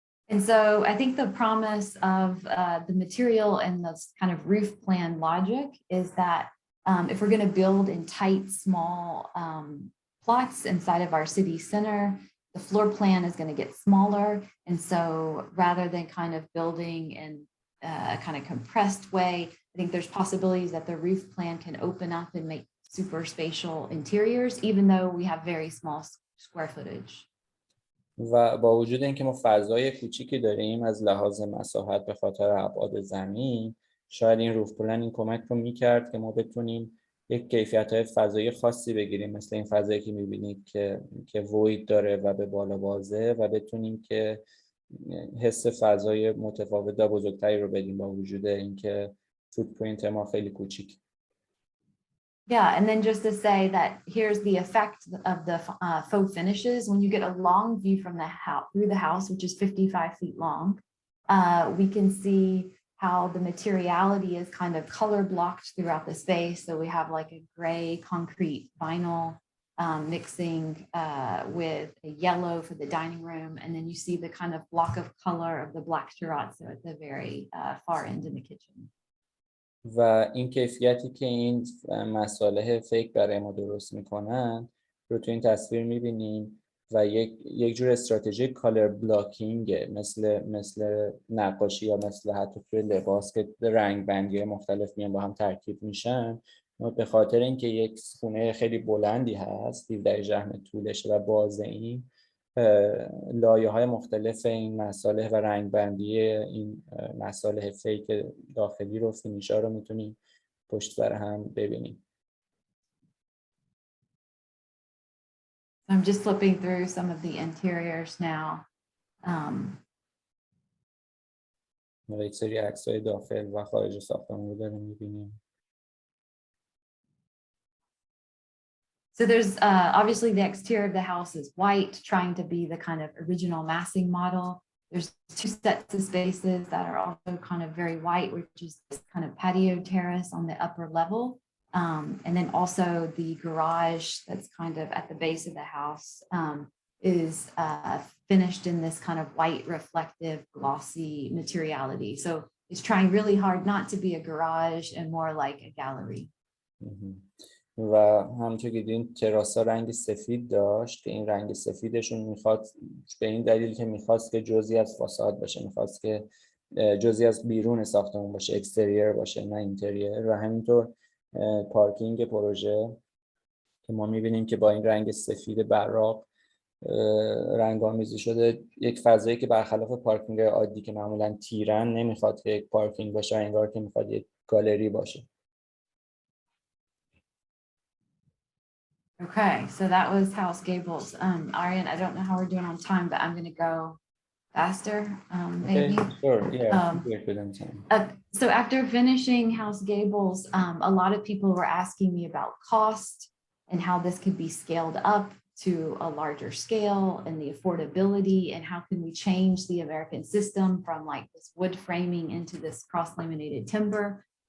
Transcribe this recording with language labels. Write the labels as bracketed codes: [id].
[en] And so I think the promise of the material and this kind of roof plan logic is that if we're going to build in tight, small plots inside of our city center, the floor plan is going to get smaller. And so rather than kind of building in a kind of compressed way, I think there's possibilities that the roof plan can open up and make super spatial interiors, even though we have very small square footage. [fa] و با وجود اینکه ما فضای کوچیکی داریم از لحاظ مساحت به خاطر ابعاد زمین، شاید این روف پلن این کمک رو میکرد که ما بتونیم یک کیفیت‌های فضایی خاصی بگیریم، مثل این فضایی که میبینید که وید داره و به بالا بازه، و بتونیم که حس فضای متفاوت و بزرگتری رو بدیم با وجود اینکه فوتپرینت ما خیلی کوچیک. [en] Yeah, and then just to say that here's the effect of the faux finishes. When you get a long view from the house through the house, which is 55 feet long, we can see how the materiality is kind of color blocked throughout the space. So we have like a gray concrete vinyl mixing with a yellow for the dining room, and then you see the kind of block of color of the black terrazzo at the very far end in the kitchen. [fa] و این کیفیتی که این مصالح فیک برای ما درست میکنن رو تو این تصویر میبینیم و یک جور استراتژی کالر بلاکینگ مثل نقاشی یا مثل حتی توی لباس که رنگ بندی مختلف میان با هم ترکیب میشن. به خاطر اینکه یک خونه خیلی بلندی هست 17 ژحم طولشه و بازه، این لایه‌های مختلف این مصالح و رنگ بندی این مصالح فیک داخلی رو فینیشا رو میتونیم پشت سر هم ببینیم. [en] I'm just flipping through some of the interiors now. [fa] یک سری عکس‌های داخل و خارج ساختمان رو داریم می‌بینیم. [en] So there's obviously the exterior of the house is white, trying to be the kind of original massing model. There's two sets of spaces that are also kind of very white, which is this kind of patio terrace on the upper level. And then also the garage that's kind of at the base of the house is finished in this kind of white, reflective, glossy materiality. So it's trying really hard not to be a garage and more like a gallery. [fa] و همونطور که دیدین تراسا رنگ سفید داشت که این رنگ سفیدشون میخواد به این دلیل که میخواست که جزئی از فاساد باشه، میخواست که جزئی از بیرون ساختمون باشه، اکستریر باشه نه اینتریر. و همینطور پارکینگ پروژه که ما میبینیم که با این رنگ سفید براق رنگ‌آمیزی شده، یک فضایی که برخلاف پارکینگ عادی که معمولا تیرن نمیخواد که یک پارکینگ باشه، انگار که میخواد یک گالری باشه. [en] Okay, so that was House Gables. Arjen, I don't know how we're doing on time, but I'm going to go faster, maybe. Okay, sure, yeah, we're good on time. So after finishing House Gables, a lot of people were asking me about cost and how this could be scaled up to a larger scale and the affordability and how can we change the American system from like this wood framing into this cross-laminated timber.